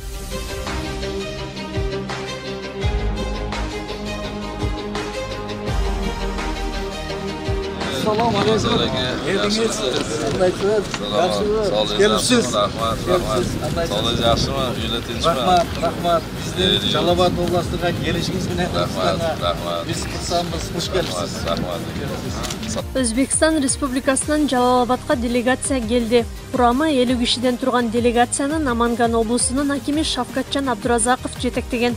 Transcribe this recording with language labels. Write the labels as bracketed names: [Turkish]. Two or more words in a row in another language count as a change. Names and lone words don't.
[Uzbek] Assalomu alaykum. Yerdingiz? Qandaysiniz? Yaxshimi? Kelibsiz? Rahmat. Sog'ligingiz yaxshimi? Uyda tinchmi? Rahmat. Bizni Jalolobod oblastiga kelishingiz bilan Rahmat. biz xursandmiz. Xush kelibsiz. Rahmat. [Kyrgyz] Өзбекстан Республикасынан Жалалабадқа делегация келди. Курамы 50 кишиден турган делегацияны Наманган облусунун акими Шавкатжан Абдуразаков жетектеген.